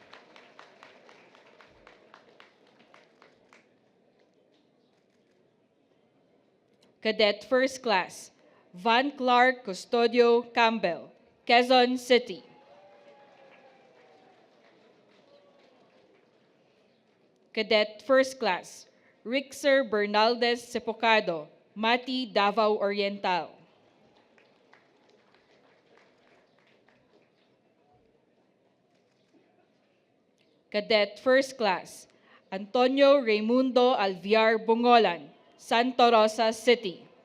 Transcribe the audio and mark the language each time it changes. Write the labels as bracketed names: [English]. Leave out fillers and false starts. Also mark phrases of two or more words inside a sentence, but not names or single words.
[English] Cadet First Class, Van Clark Custodio Campbell, Quezon City. Cadet First Class, Rixer Bernaldez Sepocado, Mati, Davao Oriental. Cadet First Class, Antonio Raimundo Alviar Bungolan, Santa Rosa City.